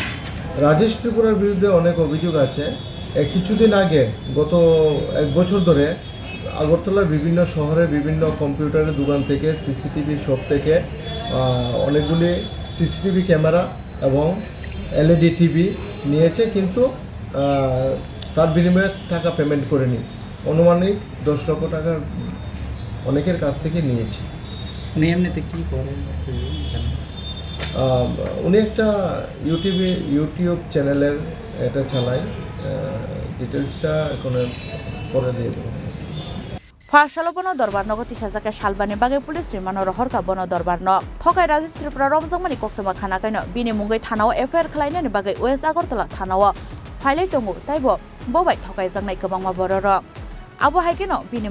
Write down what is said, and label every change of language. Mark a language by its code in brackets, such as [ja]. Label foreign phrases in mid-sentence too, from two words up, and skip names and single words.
[bn] রাজেশ ত্রিপুরার বিরুদ্ধে অনেক অভিযোগ আছে কিছুদিন আগে গত 1 বছর ধরে আগরতলার বিভিন্ন শহরে বিভিন্ন কম্পিউটারের দোকান থেকে [en] CCTV shop [bn] থেকে অনেকগুলি [en] CCTV camera [bn] এবং [en] LED TV [bn] নিয়েছে কিন্তু তার বিনিময়ে টাকা পেমেন্ট করেনি অনুমানিক 10 লক্ষ টাকা অনেকের কাছ থেকে নিয়েছে উনি এমনিতে কী করেন উনি একটা ইউটিউব চ্যানেলের এটা চালায় ডিটেলসটা এখন পরে দিয়ে দেবো [trp] Fasalo bono dorbar no goti sajake salbani bagai police rimano rohor ka bono dorbar no Thokai Rajesh Tripura romjangmani koktoma khana kaino bini mungai thanao FIR khlainani bagai West Agartala thanao failai tongo taibo bobai Thokai jangnai kwbangma borok abo haikeno bini